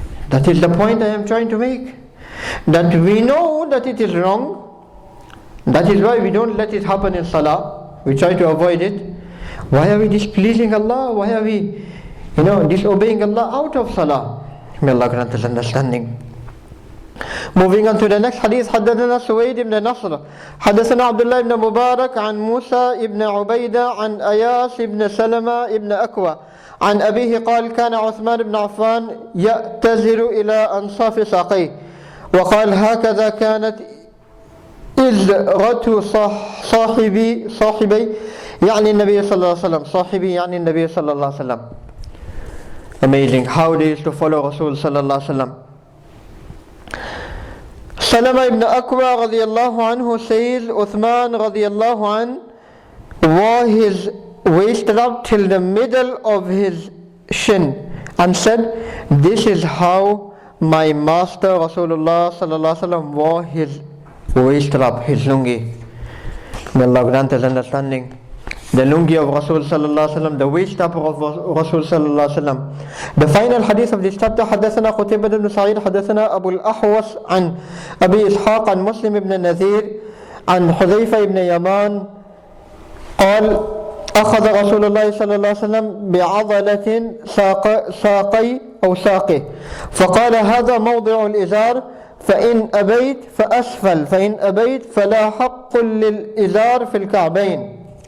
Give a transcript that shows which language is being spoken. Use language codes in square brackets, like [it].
[en] That is the point I am trying to make. That we know that it is wrong. That is why we don't let it happen in salah. We try to avoid it. Why are we displeasing Allah? Why are we, disobeying Allah out of salah? May Allah grant us understanding. Moving on to the next hadith. [ar] حدثنا سويد بن نصر حدثنا عبد الله بن مبارك عن موسى بن عبيدة عن أياس بن سلمة بن أكوى عن أبيه قال كان عثمان بن عفان يأتزر إلى أنصاف ساقيه وقال هكذا كانت إزرة صاحبي يعني النبي صلى الله عليه وسلم. صاحبي يعني النبي صلى الله عليه وسلم. [en] Amazing how they used to follow Rasul [ar] صلى الله عليه وسلم. [en] Salama ibn Akwa radiyallahu anhu says Uthman radiyallahu an wore his waist up till the middle of his shin and said, this is how my master Rasulullah sallallahu alaihi wasallam wore his waist up, his lungi. May Allah grant us understanding. The lungi of Rasul sallallahu alaihi wasallam, the waist up of Rasul sallallahu alaihi wasallam. The final hadith of this chapter. [ar] حدثنا قتيبة بن سعيد حدثنا أبو الأحوص عن أبي إسحاق عن مسلم بن نذير عن حذيفة بن يمان قال أخذ رسول الله صلى الله عليه وسلم بعضلة ساقي أو ساقه فقال هذا موضع الإزار فإن أبيت فأسفل فإن أبيت فلا حق للإزار في الكعبين.